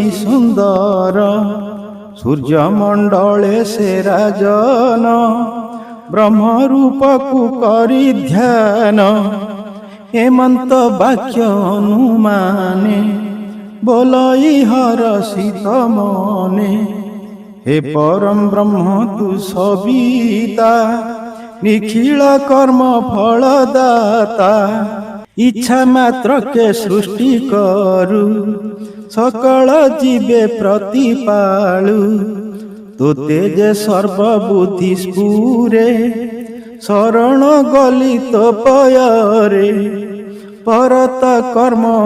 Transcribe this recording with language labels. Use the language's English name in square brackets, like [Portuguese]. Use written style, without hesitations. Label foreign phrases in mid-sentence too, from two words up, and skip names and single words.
[Odia] ସୁନ୍ଦର ସୂର୍ଯ୍ୟମଣ୍ଡଳେ ସେ ରାଜନ ବ୍ରହ୍ମ ରୂପକୁ କରି ଧ୍ୟାନ ହେମନ୍ତ ବାକ୍ୟ ଅନୁମାନେ ବୋଲଇ ହରଷିତ ମନେ ହେ ପରମ ବ୍ରହ୍ମ ତୁ ସବିତା ନିଖିଳ କର୍ମ ଫଳଦାତା ଇଚ୍ଛା ମାତ୍ର କେ ସୃଷ୍ଟି କରୁ ସକଳ ଜୀବେ ପ୍ରତିପାଳୁ ତୋତେ ଯେ ସର୍ବବୁଦ୍ଧି ସ୍ଫୁରେ ଶରଣ ଗଲି ତୋ ପୟରେ ପରତ କର୍ମ